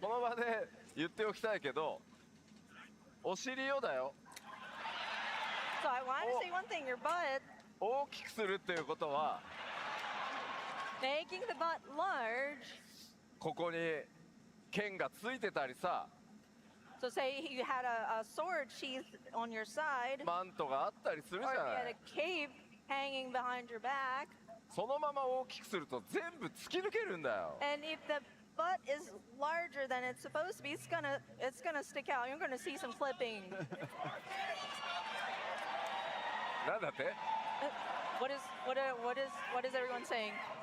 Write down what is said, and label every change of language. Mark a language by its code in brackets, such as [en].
[ja] この場で言っておきたいけど、お尻をだよ。 [en] so I want to say one thing, your butt, [ja] 大きくするっていうことは、 [en] making the butt large. [ja] ここに剣がついてたりさ、 [en] So say you had a sword sheath on your side, [ja] マントがあったりするじ [en] or [ja] ゃ [en] if you [ja] な [en] had a。 cape hanging behind your back, [ja] そのまま大きくすると全部突き抜けるんだよ。 [en] and if the butt is larger than it's supposed to be, it's gonna stick out. You're gonna see some clipping. [ja] なんだって？ [en] What is everyone saying?